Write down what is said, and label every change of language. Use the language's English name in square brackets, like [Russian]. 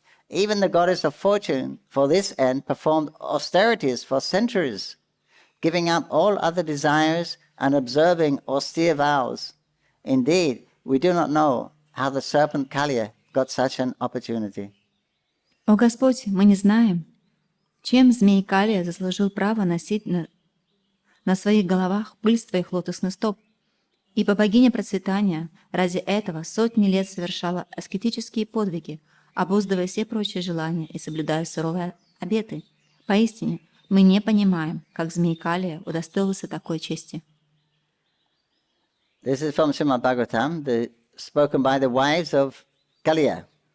[English] Even the goddess of fortune, for this end, performed austerities for centuries, giving up all other desires and observing austere vows. Indeed, we do not know how the serpent Kaliya got such an opportunity. [Russian] О Господь, мы не знаем, чем змей Калия заслужил право носить на своих головах пыль с твоих лотосных стоп. Ибо богиня процветания ради этого сотни лет совершала аскетические подвиги, обуздывая все прочие желания и соблюдая суровые обеты. Поистине, мы не понимаем, как змей Калия удостоился такой чести. [English] This is from Srimad Bhagavatam, spoken by the wives of Kaliya.